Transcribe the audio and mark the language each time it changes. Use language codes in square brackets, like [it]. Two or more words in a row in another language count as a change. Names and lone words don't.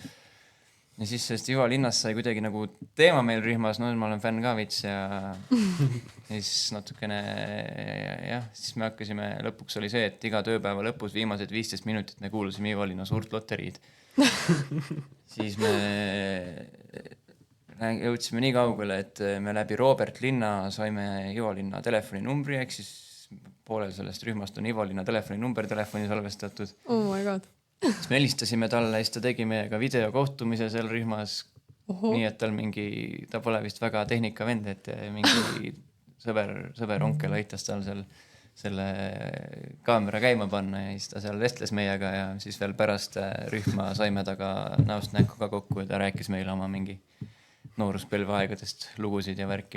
[et] Ja siis sellest Ivo linnast sai kuidagi nagu teema meil rühmas, ma olen fänn ka vits ja siis natukene, siis me hakkasime, lõpuks oli see, et iga tööpäeva lõpus viimased 15 minutit me kuulusime Ivo linna suurt loteriid. Siis me jõudsime nii kaugele, et me läbi Robert linna saime Ivo linna telefoninumbri, ehk siis poolel sellest rühmast on Ivo linna telefoninumber telefoni salvestatud. [en] Oh my god. [et] Siis me helistasime talle ja siis ta tegi meiega videokohtumise seal rühmas. Nii, et ta pole vist väga tehnikavend, et mingi sõber onkel aitas tal selle kaamera käima panna ja siis ta seal vestles meiega ja siis veel pärast rühma saime taga näost näkku ka kokku ja ta rääkis meile oma mingi nooruspõlveaegadest lugusid ja värki.